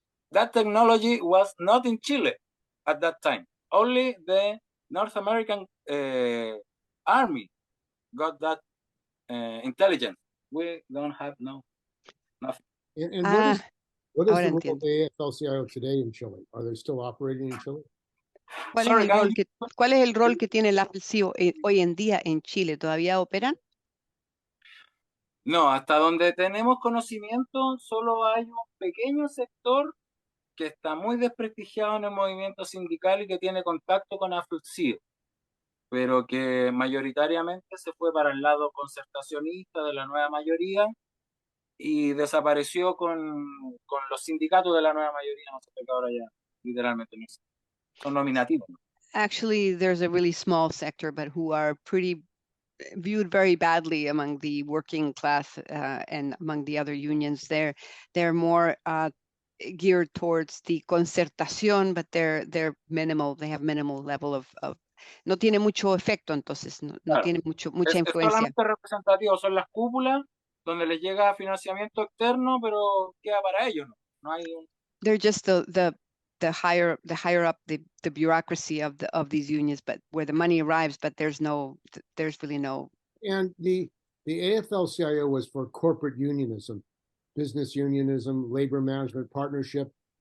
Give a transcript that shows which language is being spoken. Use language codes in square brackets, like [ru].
[en] That technology was not in Chile at that time. Only the North American Army got that intelligence. We don't have nothing. And what is the role of the AFL-CIO today in Chile? Are they still operating in Chile? [es] ¿Cuál es el rol que tiene el AFL-CIO hoy en día en Chile? ¿Todavía operan? No, hasta donde tenemos conocimiento, solo hay un pequeño sector que está muy desprestigiado en el movimiento sindical y que tiene contacto con AFL-CIO, pero que mayoritariamente se fue para el lado concertacionista de la nueva mayoría y desapareció con los sindicatos de la nueva mayoría. No sé qué ahora ya literalmente no sé. Son nominativos. [en] Actually, there's a really small sector, but who are viewed very badly among the working class and among the other unions. They're more geared towards the concertación, but they're minimal. They have minimal level of [es] no tiene mucho efecto, entonces no Claro. Tiene mucha influencia. Es solamente representativo, son las cúpulas donde les llega financiamiento externo, pero queda para ellos, no hay un... [en] They're just the higher up the bureaucracy of these unions, but where the money arrives, but there's really no. And the AFL-CIO was for corporate unionism, business unionism, labor management partnership.